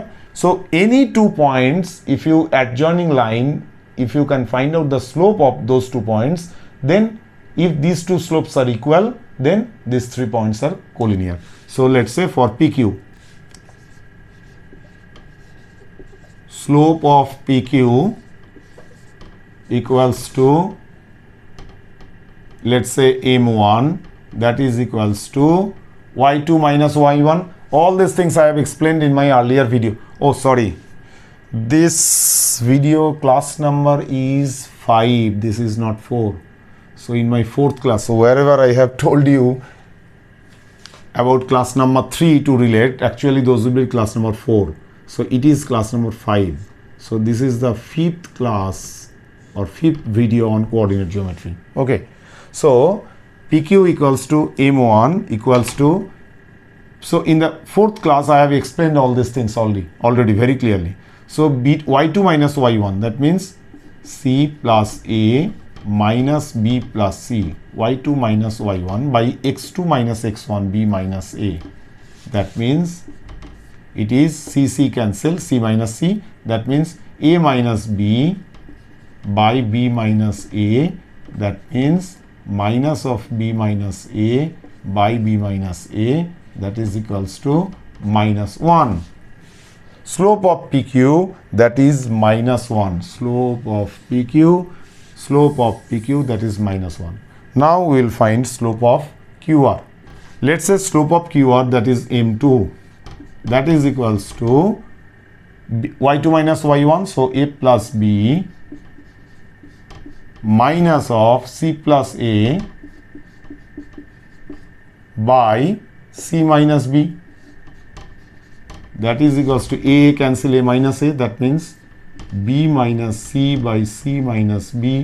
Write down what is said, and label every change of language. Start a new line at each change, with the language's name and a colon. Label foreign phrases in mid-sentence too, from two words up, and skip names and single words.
English: So any 2 points, if you adjoining line, if you can find out the slope of those 2 points, then if these 2 slopes are equal, then these 3 points are collinear. So let's say for PQ, slope of PQ equals to, let's say m1, that is equals to y2 minus y1. All these things I have explained in my earlier video. Oh, sorry, this video class number is 5, this is not 4. So in my 4th class, so wherever I have told you about class number 3 to relate, actually those will be class number 4. So it is class number 5. So this is the 5th class or 5th video on coordinate geometry. Okay. So PQ equals to M1 equals to, so in the 4th class I have explained all these things already very clearly. So y2 minus y1, that means C plus A minus B plus C, y2 minus y1 by x2 minus x1 B minus A. That means it is C cancel, C minus C, that means A minus B by B minus A, that means minus of B minus A by B minus A, that is equals to minus 1. Slope of PQ, that is minus 1. Slope of PQ that is minus 1. Now we will find slope of QR. Let's say slope of QR, that is M2, that is equals to y2 minus y1, so A plus B minus of C plus A by C minus B, that is equals to A cancel A minus A, that means B minus C by C minus B.